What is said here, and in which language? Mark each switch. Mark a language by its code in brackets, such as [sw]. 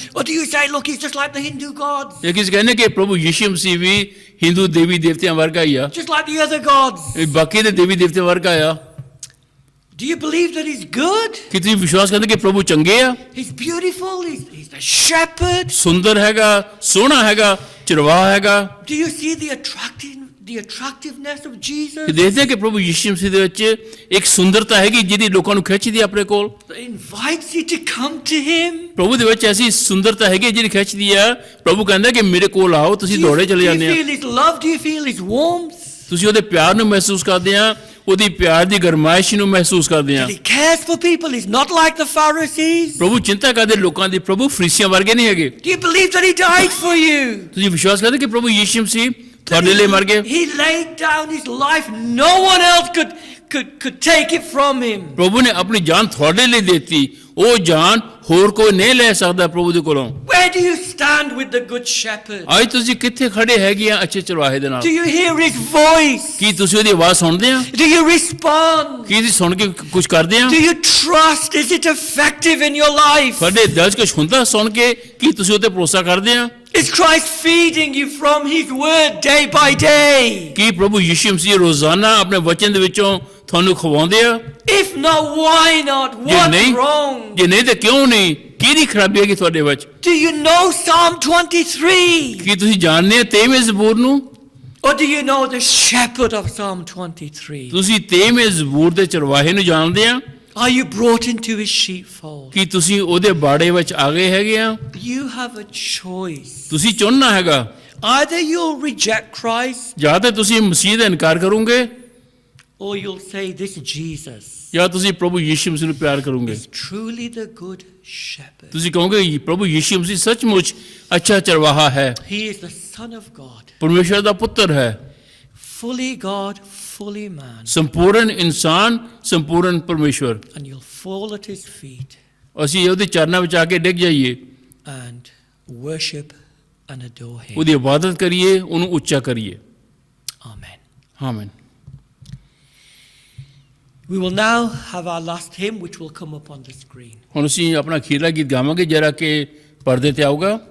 [en] Or do you say, look, he's just like the Hindu gods, [pa] ਇਹ ਕਿਸ ਕਹਿੰਦੇ ਕਿ ਪ੍ਰਭੂ ਯੀਸ਼ੂ ਮਸੀਹ ਵੀ ਹਿੰਦੂ ਦੇਵੀ ਦੇਵਤਿਆਂ ਵਰਗਾ ਹੀ ਆ, [en] just like the other gods? [pa] ਇਹ ਬਾਕੀ ਦੇ ਦੇਵੀ ਦੇਵਤਿਆਂ ਵਰਗਾ ਆ? [en] Do you believe that he's good? [pa] ਕਿ ਤੁਸੀਂ ਵਿਸ਼ਵਾਸ ਕਰਦੇ ਕਿ ਪ੍ਰਭੂ ਚੰਗੇ ਆ, [en] He's beautiful, he's the shepherd? [pa] ਸੁੰਦਰ ਹੈਗਾ, ਸੋਹਣਾ ਹੈਗਾ, ਚਰਵਾਹਾ ਹੈਗਾ? [en] Do you see the attractiveness of Jesus? [pa] ਕਿ ਦੇਖਦੇ ਆ ਕਿ ਪ੍ਰਭੂ ਯੀਸ਼ੂ ਮਸੀਹ ਦੇ ਵਿੱਚ ਇੱਕ ਸੁੰਦਰਤਾ ਹੈਗੀ ਜਿਹੜੀ ਲੋਕਾਂ ਨੂੰ ਖਿੱਚਦੀ ਆ ਆਪਣੇ ਕੋਲ। [en] That invites you to come to him? [pa] ਪ੍ਰਭੂ ਦੇ ਵਿੱਚ ਐਸੀ ਸੁੰਦਰਤਾ ਹੈਗੀ ਜਿਹੜੀ ਖਿੱਚਦੀ ਆ। ਪ੍ਰਭੂ ਕਹਿੰਦਾ ਕਿ ਮੇਰੇ ਕੋਲ ਆਓ, ਤੁਸੀਂ ਦੌੜੇ ਚਲੇ [en] Do [pa] ਜਾਂਦੇ [en] you [pa] ਆ। [en] feel his love? Do you feel his warmth? [pa] ਤੁਸੀਂ ਉਹਦੇ ਪਿਆਰ ਨੂੰ ਮਹਿਸੂਸ ਕਰਦੇ ਆ, ਉਹਦੀ ਪਿਆਰ ਦੀ ਗਰਮਾਇਸ਼ ਨੂੰ ਮਹਿਸੂਸ ਕਰਦੇ ਆ। [en] That he cares for people? He's not like the Pharisees? [pa] ਪ੍ਰਭੂ ਚਿੰਤਾ ਕਰਦੇ ਲੋਕਾਂ ਦੀ। ਪ੍ਰਭੂ ਫਰੀਸੀਆਂ ਵਰਗੇ ਨਹੀਂ ਹੈਗੇ। [en] Do you believe that he died for you? [pa] ਤੁਸੀਂ ਵਿਸ਼ਵਾਸ ਕਰਦੇ ਕਿ ਪ੍ਰਭੂ ਯੀਸ਼ੂ ਮਸੀਹ ਤੁਹਾਡੇ ਲਈ ਮਰ ਗਏ? [en] He laid down his life. No one else could take it from him. [pa] ਪ੍ਰਭੂ ਨੇ ਆਪਣੀ ਜਾਨ ਤੁਹਾਡੇ ਲਈ ਦਿੱਤੀ, ਉਹ ਜਾਨ ਹੋਰ ਕੋਈ ਨਹੀਂ ਲੈ ਸਕਦਾ ਪ੍ਰਭੂ ਦੇ ਕੋਲੋਂ। [en] Where do you stand with the good shepherd? [pa] ਅੱਜ ਤੁਸੀਂ ਕਿੱਥੇ ਖੜੇ ਹੈਗੇ ਆ ਅੱਛੇ ਚਰਵਾਹੇ ਦੇ ਨਾਲ? [en] Do you hear his voice? [pa] ਕੀ ਤੁਸੀਂ ਉਹਦੀ ਆਵਾਜ਼ ਸੁਣਦੇ ਆ? [en] Do you respond? [pa] ਕੀ ਤੁਸੀਂ ਸੁਣ ਕੇ ਕੁਝ ਕਰਦੇ ਆ? [en] Do you trust? Is it effective in your life? [pa] ਤੁਹਾਡੇ ਦਿਲ 'ਚ ਕੁਝ ਹੁੰਦਾ ਸੁਣ ਕੇ? ਕੀ ਤੁਸੀਂ ਉਹਤੇ ਭਰੋਸਾ ਕਰਦੇ ਆ? [en] Is Christ feeding you from his word day by day? [pa] ਕੀ ਪ੍ਰਭੂ ਯੀਸ਼ੂ ਮਸੀਹ ਰੋਜ਼ਾਨਾ ਆਪਣੇ ਵਚਨ ਦੇ ਵਿੱਚੋਂ ਤੁਹਾਨੂੰ ਖਵਾਉਂਦੇ ਆ? [en] If not, why not? [pa] ਜੇ [en] What's [pa] ਨਹੀਂ, [en] wrong? [pa] ਜੇ ਨਹੀਂ ਤਾਂ ਕਿਉਂ ਨਹੀਂ? ਕਿਹਦੀ ਖਰਾਬੀ ਹੈਗੀ ਤੁਹਾਡੇ ਵਿੱਚ? [en] Do you know Psalm 23? [pa] ਕੀ ਤੁਸੀਂ ਜਾਣਦੇ ਆ 23ਵੇਂ ਜ਼ਬੂਰ ਨੂੰ? [en] Or do you know the shepherd of Psalm 23? [pa] ਤੁਸੀਂ 23ਵੇਂ ਜ਼ਬੂਰ ਦੇ ਚਰਵਾਹੇ ਨੂੰ ਜਾਣਦੇ ਆ? [en] Are you brought into his sheepfold? [pa] ਕੀ ਤੁਸੀਂ ਉਹਦੇ ਬਾੜੇ ਵਿੱਚ ਆ ਗਏ ਹੈਗੇ ਆ? [en] You have a choice. [pa] ਤੁਸੀਂ ਚੁਣਨਾ ਹੈਗਾ। [en] Either you'll reject Christ [pa] ਜਾਂ ਤਾਂ ਤੁਸੀਂ ਮਸੀਹ ਦਾ ਇਨਕਾਰ ਕਰੋਗੇ, [en] or you'll say, this Jesus [pa] ਜਾਂ ਤੁਸੀਂ ਪ੍ਰਭੂ ਯੀਸ਼ੂ ਮਸੀਹ ਨੂੰ ਪਿਆਰ ਕਰੋਗੇ? [en] is truly the good shepherd. [pa] ਤੁਸੀਂ ਕਹੋਗੇ ਪ੍ਰਭੂ ਯੀਸ਼ੂ ਮਸੀਹ ਸੱਚਮੁੱਚ ਅੱਛਾ ਚਰਵਾਹਾ ਹੈ, [en] He is the Son of God, [pa] ਪਰਮੇਸ਼ਰ ਦਾ ਪੁੱਤਰ ਹੈ, [en] fully God, fully man. [pa] ਸੰਪੂਰਨ ਇਨਸਾਨ, ਸੰਪੂਰਨ ਪਰਮੇਸ਼ਵਰ। [en] And you'll fall at his feet [pa] ਅਸੀਂ ਉਹਦੇ ਚਰਨਾਂ ਵਿੱਚ ਆ ਕੇ ਡਿੱਗ ਜਾਈਏ, [en] and worship and adore him. [pa] ਉਹਦੀ ਇਬਾਦਤ ਕਰੀਏ, ਉਹਨੂੰ ਉੱਚਾ ਕਰੀਏ। [en] Amen. [pa] ਆਮੀਨ। [en] We will now have our last hymn, which will come up on the screen. [pa] ਹੁਣ ਅਸੀਂ ਆਪਣਾ ਅਖੀਰਲਾ ਗੀਤ ਗਾਵਾਂਗੇ ਜਿਹੜਾ ਕਿ ਪਰਦੇ ਤੇ ਆਊਗਾ।